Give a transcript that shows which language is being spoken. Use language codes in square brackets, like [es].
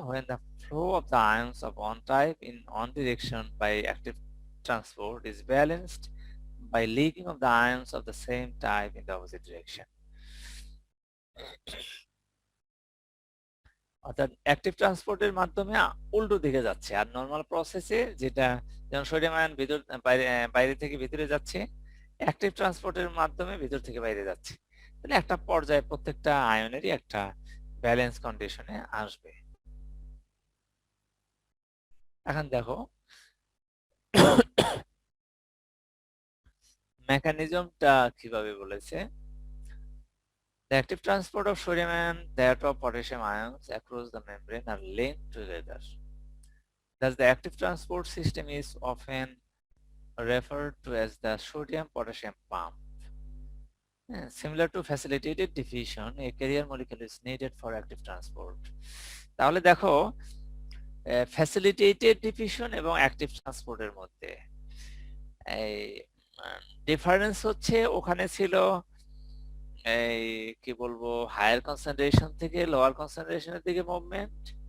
[en] when the flow of the ions of one type in one direction by active transport is balanced by leaking of the ions of the same type in the opposite direction. [bn] অর্থাৎ active ট্রান্সপোর্টের মাধ্যমে উল্টো দিকে যাচ্ছে, আর normal প্রসেসে যেটা যেমন sodium ion ভিতর বাইরে থেকে ভিতরে যাচ্ছে, অ্যাক্টিভ ট্রান্সপোর্টের মাধ্যমে ভিতর থেকে বাইরে যাচ্ছে। তাহলে একটা পর্যায়ে প্রত্যেকটা আয়নেরই একটা ব্যালেন্স কন্ডিশনে আসবে। এখন দেখো মেকানিজমটা কিভাবে বলেছে। [en] The active transport of sodium and that of potassium ions across the membrane are linked together. Thus, the active transport system is often referred to as the sodium-potassium pump. Similar to facilitated diffusion, a carrier molecule is needed for active transport. [bn] তাহলে দেখো facilitated diffusion এবং active ট্রান্সপোর্টের মধ্যে এই difference হচ্ছে, ওখানে ছিল এই কি বলবো হায়ার কনসেন্ট্রেশন থেকে লোয়ার কনসেন্ট্রেশনের দিকে মুভমেন্ট,